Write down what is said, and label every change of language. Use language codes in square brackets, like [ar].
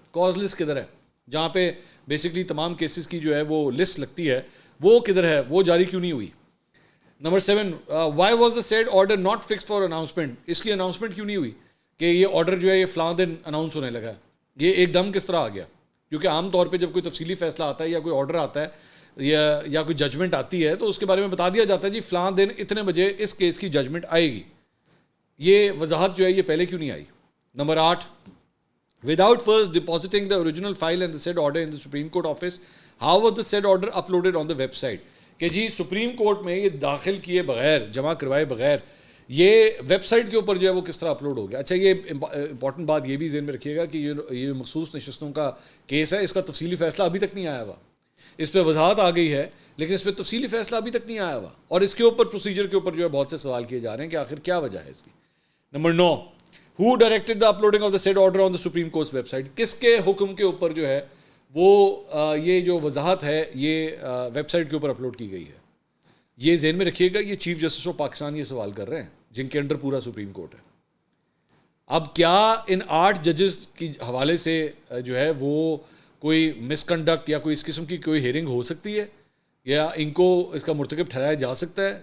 [ur] cause list کدھر ہے, جہاں پہ بیسکلی تمام کیسز کی جو ہے وہ لسٹ لگتی ہے, وہ کدھر ہے, وہ جاری کیوں نہیں ہوئی. [en] Number 7, why was the said order not fixed for announcement. [ur] اس کی اناؤنسمنٹ کیوں نہیں ہوئی کہ یہ آرڈر جو ہے یہ فلاں دن اناؤنس ہونے لگا ہے, یہ ایک دم کس طرح آ گیا. کیونکہ عام طور پہ جب کوئی تفصیلی فیصلہ آتا ہے یا کوئی آرڈر آتا ہے یا کوئی ججمنٹ آتی ہے تو اس کے بارے میں بتا دیا جاتا ہے جی فلاں دن اتنے بجے اس کیس کی ججمنٹ آئے گی. یہ وضاحت جو ہے یہ پہلے کیوں نہیں آئی. [en] Number 8, without first depositing the original file and the said order in the Supreme Court office, how was the said order uploaded on the website. [ur] کہ جی سپریم کورٹ میں یہ داخل کیے بغیر, جمع کروائے بغیر یہ ویب سائٹ کے اوپر جو ہے وہ کس طرح اپلوڈ ہو گیا. اچھا یہ امپورٹنٹ بات یہ بھی ذہن میں رکھیے گا کہ یہ مخصوص نشستوں کا کیس ہے, اس کا تفصیلی فیصلہ ابھی تک نہیں آیا ہوا. اس پہ وضاحت آ گئی ہے لیکن اس پہ تفصیلی فیصلہ ابھی تک نہیں آیا ہوا, اور اس کے اوپر پروسیجر کے اوپر جو ہے بہت سے سوال کیے جا رہے ہیں کہ آخر کیا وجہ ہے اس کی. [en] Number 9, who directed the uploading of the said order on the Supreme Court's website. [ur] کس کے حکم کے اوپر جو ہے وہ یہ جو وضاحت ہے یہ ویب سائٹ کے اوپر اپلوڈ کی گئی ہے. یہ ذہن میں رکھیے گا, یہ چیف جسٹس آف پاکستان یہ سوال کر رہے ہیں جن کے انڈر پورا سپریم کورٹ ہے. اب کیا ان 8 ججز کی حوالے سے جو ہے وہ کوئی مس کنڈکٹ یا کوئی اس قسم کی کوئی ہیئرنگ ہو سکتی ہے یا ان کو اس کا مرتکب ٹھہرایا جا سکتا ہے.